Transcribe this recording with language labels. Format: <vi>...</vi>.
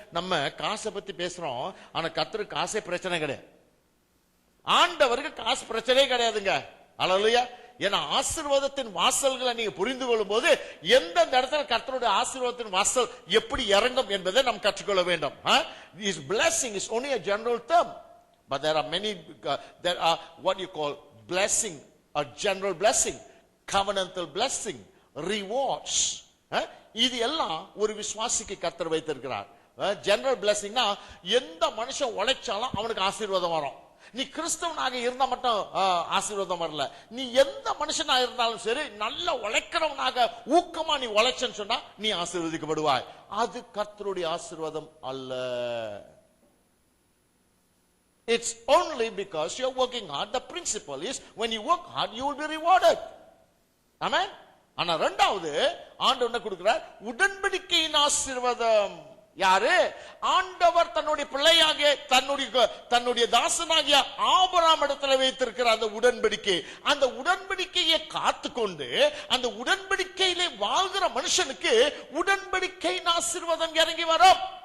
<ta>நம்ம காசை பத்தி பேசுறோம், ஆனா கர்த்தருக்கு காசே பிரச்சனை கிடையாது. ஆண்டவருக்கு காசு பிரச்சனையே கிடையாதுங்க. ஹல்லேலூயா. ஏன்னா ஆசீர்வாதத்தின் வாசல்களை நீங்க புரிந்து கொள்ளும் போது எந்த இடத்துல கர்த்தருடைய ஆசீர்வாதத்தின் வாசல் எப்படி இறங்கும் என்பதை நாம் கற்றுக்கொள்ள வேண்டும்.</ta> <en>This blessing is only a general term, but there are many there are what you call blessing, a general blessing, covenantal blessing, rewards.</en> <ta>இது எல்லாம் ஒரு விசுவாசிக்கு கர்த்தர் வைத்திருக்கிறார். ஜெனரல் பிளெஸிங்னா எந்த மனுஷன் உழைச்சாலும் அவனுக்கு ஆசீர்வாதம் வரும். நீ கிறிஸ்தவனாக இருந்தா மட்டும் ஆசீர்வாதம் வரல, நீ எந்த மனுஷனா இருந்தாலும் சரி, நல்ல உழைக்கிறவனாக ஊக்கமா நீ உழைச்சன்னு சொன்னா நீ ஆசீர்வதிக்கப்படுவாய். அது கர்த்தருடைய ஆசீர்வாதம் அல்ல.</ta> <en>It's only because you're working hard. The principle is when you work hard you will be rewarded. Amen.</en> <ta>ஆனா இரண்டாவது ஆண்டவர் என்ன கொடுக்கிறார்? உடன்படிக்கையின் ஆசீர்வாதம். யாரு? ஆண்டவர் தன்னுடைய பிள்ளையாக தன்னுடைய தாசனாகிய ஆபிரகாம் இடத்துல வைத்திருக்கிற அந்த உடன்படிக்கை, அந்த உடன்படிக்கையை காத்துக்கொண்டு அந்த உடன்படிக்கையிலே வாழ்கிற மனுஷனுக்கு உடன்படிக்கையின் ஆசீர்வாதம் இறங்கி வரும்.</ta>